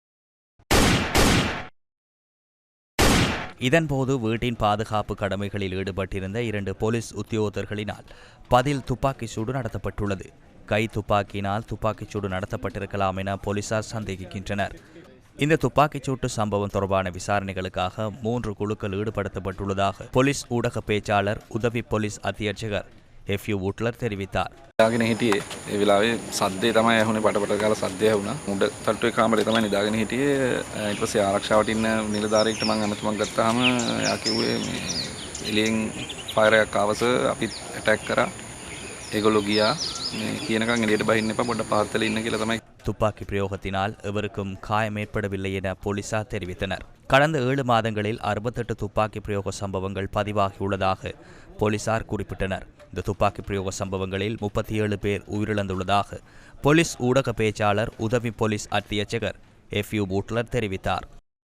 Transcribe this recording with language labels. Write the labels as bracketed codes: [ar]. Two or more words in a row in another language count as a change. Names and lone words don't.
[ta] இதன்போது வீட்டின் பாதுகாப்பு கடமைகளில் ஈடுபட்டிருந்த 2 போலீஸ் உத்தியோகத்தர்களினால் பதில் துப்பாக்கி சூடு நடத்தப்பட்டுள்ளது. கை துப்பாக்கியினால் துப்பாக்கிச் சூடு நடத்தப்பட்டிருக்கலாம் என போலீசார் சந்தேகிக்கின்றனர். இந்த துப்பாக்கிச்சூட்டு சம்பவம் தொடர்பான விசாரணைகளுக்காக 3 குழுக்கள் ஈடுபடுத்தப்பட்டுள்ளதாக போலீஸ் ஊடக பேச்சாளர் உதவி போலீஸ் அத்தியட்சகர் எஃப்யூ வூட்லர் தெரிவித்தார். [si] නිදාගෙන හිටියේ ඒ වෙලාවේ සද්දේ තමයි ඇහුනේ පටපට ගාලා සද්දය ඇහුණා. මුඩ තට්ටුවේ කාමරේ තමයි නිදාගෙන හිටියේ. ඊට පස්සේ ආරක්ෂාවට ඉන්න නිලධාරියෙක්ට මම ඇමතුමක් ගත්තාම එයා කිව්වේ මේ එළියෙන් ෆයර් එකක් ආවස අපිත් ඇටැක් කරා. ඒගොල්ලෝ ගියා. මේ කියනකම් එළියට බහින්න එපා පොඩ්ඩක් පහත් වෙලා ඉන්න කියලා තමයි. [ta] துப்பாக்கி பிரயோகத்தினால் எவருக்கும் காயம் ஏற்படவில்லை என போலீசார் தெரிவித்தனர். கடந்த 7 மாதங்களில் 68 துப்பாக்கி பிரயோக சம்பவங்கள் பதிவாகியுள்ளதாக போலீசார் குறிப்பிட்டனர். இந்த துப்பாக்கி பிரயோக சம்பவங்களில் 37 பேர் உயிரிழந்துள்ளதாக போலீஸ் ஊடக பேச்சாளர் உதவி போலீஸ் அத்தியட்சகர் எஃப்யூ வூட்லர் தெரிவித்தார்.